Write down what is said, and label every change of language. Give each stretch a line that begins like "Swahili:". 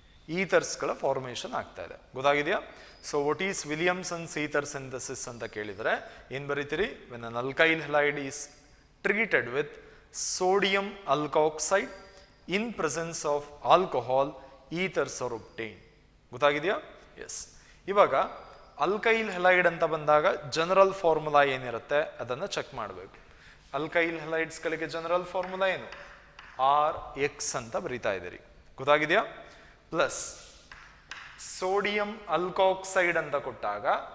Kannada: Ethers ಗಳ formation ಆಗ್ತಾ ಇದೆ. ಗೊತ್ತಾಗಿದೆಯಾ?
English: so what is Williamson's ether synthesis
Kannada: ಅಂತ ಕೇಳಿದರೆ ಏನು ಬರೀತೀರಿ?
English: when an alkyl halide is treated with sodium alkoxide in presence of alcohol, ethers are obtained.
Kannada: ಗೊತ್ತಾಗಿದೆಯಾ? S. ಇವಾಗ alkyl halide ಅಂತ ಬಂದಾಗ ಜನರಲ್ ಫಾರ್ಮುಲಾ ಏನಿರುತ್ತೆ ಅದನ್ನು ಚೆಕ್ ಮಾಡಬೇಕು. ಅಲ್ಕೈಲ್ ಹೆಲೈಡ್ಸ್ಗಳಿಗೆ ಜನರಲ್ ಫಾರ್ಮುಲಾ ಏನು? RX ಅಂತ ಬರೀತಾ ಇದ್ದೀರಿ. ಗೊತ್ತಾಗಿದೆಯಾ? ಪ್ಲಸ್ ಸೋಡಿಯಂ ಅಲ್ಕಾಕ್ಸೈಡ್ ಅಂತ ಕೊಟ್ಟಾಗ